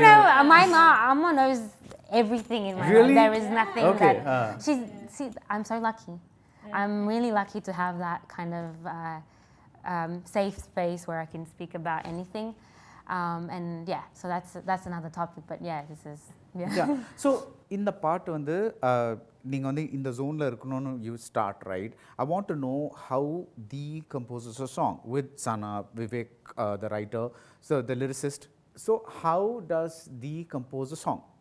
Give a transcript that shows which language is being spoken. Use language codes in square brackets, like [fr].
[en] No, my Amma knows everything in my really? life. There is nothing okay. that I'm so lucky. Yeah. I'm really lucky to have that kind of safe space where I can speak about anything. And yeah, so that's another topic. But yeah, this is yeah. [ta] So இந்த பாட்டு வந்து நீங்கள் வந்து இந்த ஜோனில் இருக்கணும்னு [en] you start, right? I want to know how Dhee composes a song with Sana, Vivek, the writer, so the lyricist. So how does Dhee compose a song?